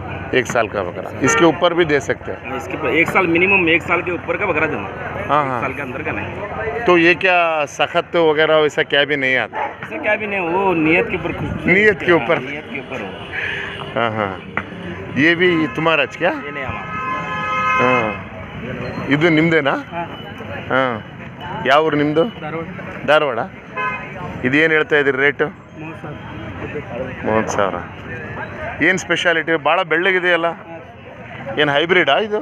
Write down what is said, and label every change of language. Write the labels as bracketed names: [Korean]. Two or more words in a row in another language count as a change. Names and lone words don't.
[Hindi] 1 साल का बकरा. इसके ऊपर भी दे सकते हैं? इसके 1 साल मिनिमम 1 साल के ऊपर का बकरा देना. हाँ 1 हाँ. साल के अंदर का नहीं. तो ये क्या सख्त वगैरह वैसा क्या भी नहीं आता? ऐसा क्या भी नहीं, वो नियत के ऊपर. नियत के ऊपर. नियत के ऊपर हो. हाँ हाँ. ये भी तुम्हारा क्या? ये नहीं हमारा. [Kannada] ಹಾಂ. ಇದು ನಿಮ್ಮದೇನಾ? ಹಾಂ. ಯಾವ ಊರು ನಿಮ್ಮದು? ಧಾರವಾಡ. ಇದೇನು ಹೇಳ್ತಾ ಇದ್ದೀರಿ ರೇಟು? 30,000. ಏನು ಸ್ಪೆಷಾಲಿಟಿ? ಭಾಳ ಬೆಳ್ಳಗಿದೆಯಲ್ಲ. ಏನು ಹೈಬ್ರಿಡಾ ಇದು?